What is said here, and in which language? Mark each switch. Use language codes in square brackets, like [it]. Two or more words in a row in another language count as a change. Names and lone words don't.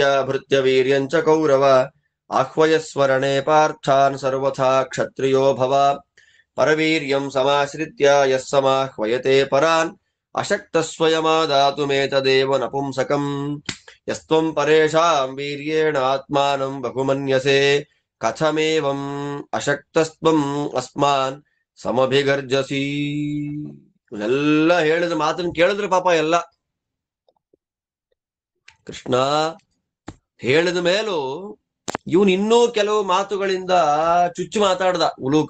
[sa] ಭೃತ್ಯವೀರ್ಯಂ ಚ ಕೌರವ ಆಹ್ವಯಸ್ವರಣೆ ಪಾರ್ಥಾನ್ ಸರ್ವಥಾ ಕ್ಷತ್ರಿಯೋ ಭವ ಪರವೀರ್ಯಂ ಸಮಾಶ್ರಿತ್ಯ ಯಃ ಸಮಾಹ್ವಯತೆ ಪರಾನ್ ಅಶಕ್ತಸ್ವಯಮಾದಾತುಮೇತದೇವ ನಪುಂಸಕಂ ಯಸ್ತ್ವಂ ಪರೇಷಾಂ ವೀರ್ಯೇಣ ಆತ್ಮಾನಂ ಬಹುಮನ್ಯಸೆ ಕಥಮೇವಂ ಅಶಕ್ತಸ್ತ್ವಂ ಅಸ್ಮಾನ್ ಸಮಭಿಗರ್ಜಸಿ. [kn] ಇವನ್ನೆಲ್ಲ ಹೇಳಿದ ಮಾತನ್ನು ಕೇಳಿದ್ರೆ ಪಾಪ ಎಲ್ಲ ಕೃಷ್ಣ ಹೇಳಿದ ಮೇಲೂ ಇವನ್ ಇನ್ನೂ ಕೆಲವು ಮಾತುಗಳಿಂದ ಚುಚ್ಚು ಮಾತಾಡ್ದ ಉಲೂಕ.